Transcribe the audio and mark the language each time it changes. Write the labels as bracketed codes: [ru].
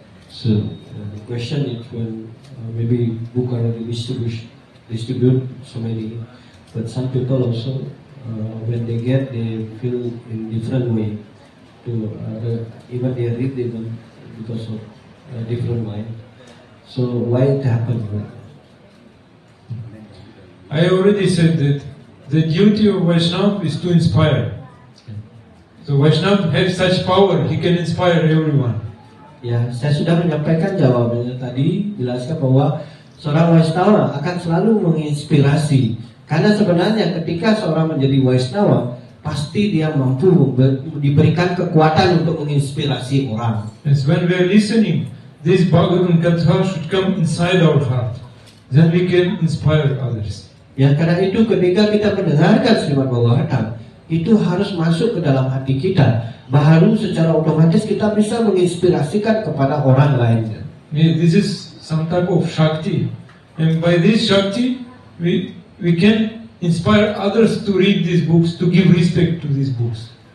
[en] So the question is when maybe book already distribute so many, but some people also when they get they feel in different way to even they read even because of different mind. So why it happened? Right? I already said that the duty of Vaishnava is to inspire. So Vaishnava has such power, he can inspire everyone. [id] Ya, saya sudah menyampaikan jawabannya tadi, jelaskan bahwa seorang Vaishnava akan selalu menginspirasi. Karena sebenarnya ketika seorang menjadi Vaishnava, pasti dia mampu diberikan kekuatan untuk menginspirasi orang. [en] Yes, when we are listening, this Bhagavatam Katha should come inside our heart. Then we can inspire others. [id] Ya, karena itu ketika kita mendengarkan Srimad Bhagavatam, itu harus masuk ke dalam hati kita. Baru secara otomatis kita bisa menginspirasikan kepada orang lainnya. [en] This is some type of Shakti. And by this Shakti, we can inspire others to read these books, to give respect to these books.